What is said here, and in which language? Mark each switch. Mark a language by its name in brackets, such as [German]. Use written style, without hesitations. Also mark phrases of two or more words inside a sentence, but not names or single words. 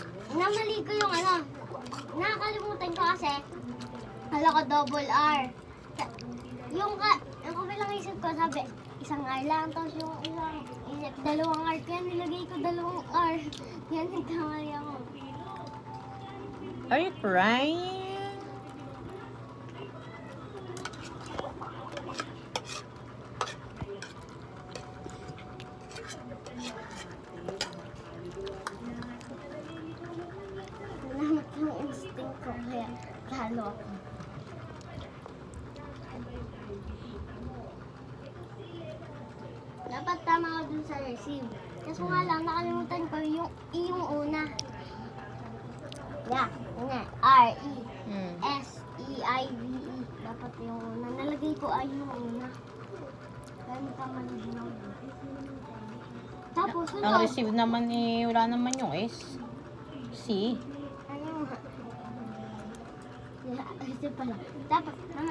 [Filipino] namali ko yung ano. Nakakalimutan ko kasi. Kala ko double R. Yung kabilang isip ko sabi, isang R lang. Tapos yung isang isip, dalawang R. Kaya nilagay ko dalawang R. Yan, nagkamali ako. [English] Are you crying? [Filipino] Salamat yung instinct ko kaya talo ako. Dapat tama ako dun sa receive. Kaso nga lang, nakalimutan ko yung una. Yeah, una. R-E-S-E-I-V-E. Dapat yung una. Nalagay ko ay yung una. Kaya may kamali din ako. Tapos, Ang receive naman eh, wala naman yung S. C. ano nga? Kasi pala. Tapos, ano?